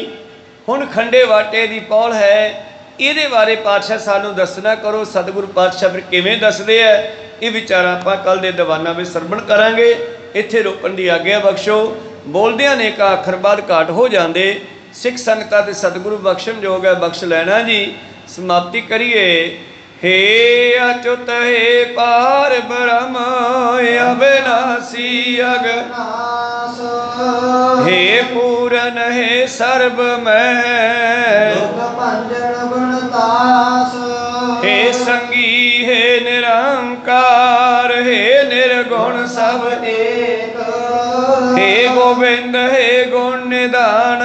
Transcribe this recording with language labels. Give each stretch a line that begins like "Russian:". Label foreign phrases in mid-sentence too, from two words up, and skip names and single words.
Punjabi: ਹੁਣ ਖੰਡੇ ਬਾਟੇ ਦੀ ਪਾਹੁਲ ਹੈ, ਇਹਦੇ ਬਾਰੇ ਪਾਤਸ਼ਾਹ ਸਾਨੂੰ ਦੱਸਣਾ ਕਰੋ। ਸਤਿਗੁਰੂ ਪਾਤਸ਼ਾਹ ਫਿਰ ਕਿਵੇਂ ਦੱਸਦੇ ਆ, ਇਹ ਵਿਚਾਰਾਂ ਆਪਾਂ ਕੱਲ ਦੇ ਦੀਵਾਨਾਂ ਵਿੱਚ ਸਰਵਣ ਕਰਾਂਗੇ। ਇੱਥੇ ਰੋਕਣ ਦੀ ਆਗਿਆ ਬਖਸ਼ੋ। ਬੋਲਦਿਆਂ ਨੇ ਕਾ ਅੱਖਰ ਬਾਅਦ ਘਾਟ ਹੋ ਜਾਂਦੇ। ਸਿੱਖ ਸੰਗਤਾਂ ਤੇ ਸਤਿਗੁਰੂ ਬਖਸ਼ਣ ਯੋਗ ਹੈ, ਬਖਸ਼ ਲੈਣਾ ਜੀ। ਸਮਾਪਤੀ ਕਰੀਏ। ਹੇ ਅੱਚੁਤ ਹੇ ਪਾਰ ਬ੍ਰਹਮ ਅਵਿਨਾਸ਼ੀ ਅਗਨਾਸ਼, ਹੇ ਪੂਰਨ ਹੇ ਸਰਵ ਮੈਂ ਭੰਜਨ ਗੁਣਤਾਸ, ਹੇ ਸੰਗੀ ਹੇ ਨਿਰੰਕਾਰ, ਹੇ ਨਿਰਗੁਣ ਸਭ ਏਕ, ਹੇ ਗੋਵਿੰਦ ਹੇ ਗੁਣ ਨਿਧਾਨ,